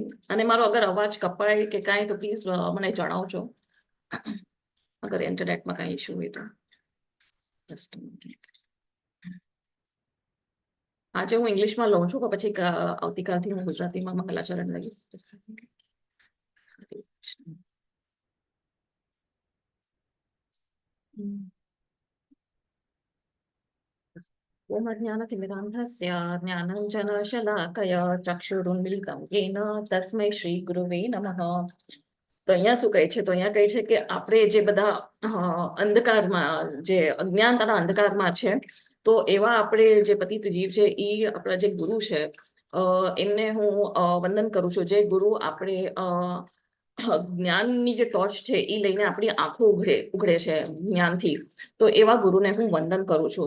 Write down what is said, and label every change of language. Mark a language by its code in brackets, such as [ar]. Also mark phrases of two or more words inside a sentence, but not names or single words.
[gu] અને મારો અગર અવાજ કપાય કે કાંઈ તો પ્લીઝ મને જણાવજો, અગર ઇન્ટરનેટમાં કાંઈ ઇશ્યુ હોય તો. [en] just minute. [gu] આજે હું ઇંગ્લિશમાં લઉં છું, પછી આવતીકાલથી હું ગુજરાતીમાં મંગલાચરણ લઈશ. [sa] ओमज्ञानतिमिरान्धस्य ज्ञानाञ्जनशलाकया चक्षुरुन्मिलितं येन तस्मै श्रीगुरुवे नमः. [gu] તો અહીંયા શું કહે છે? તો અહીંયા કહે છે કે આપણે જે બધા અંધકારમાં, જે અજ્ઞાનતાના અંધકારમાં છે, તો એવા આપણે જે પતિત જીવ છે એ આપણા જે ગુરુ છે, એમને હું વંદન કરું છું. જે ગુરુ આપણે જ્ઞાનની જે ટોર્ચ છે એ લઈને આપણી આંખો ઉઘડે છે જ્ઞાનથી, તો એવા ગુરુને હું વંદન કરું છું.